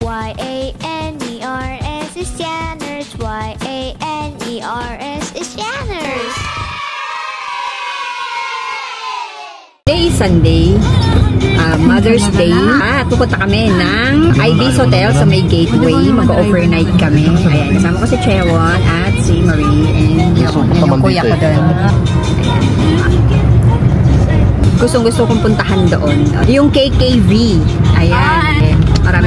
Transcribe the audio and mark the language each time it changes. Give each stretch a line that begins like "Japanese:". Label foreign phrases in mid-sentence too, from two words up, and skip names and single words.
English: Y-A-N-E-R-S is Janners. Y-A-N-E-R-S is Janners. Today is Sunday, Mother's Day.
Filipino: Pupunta kami ng Ibis Hotel sa may Gateway. Mag-overnight kami. Ayan, kasama ko si Chewon at si Marie and yung kuya ko doon. Gustong-gusto kong puntahan doon. Yung KKV. Ayan. Marami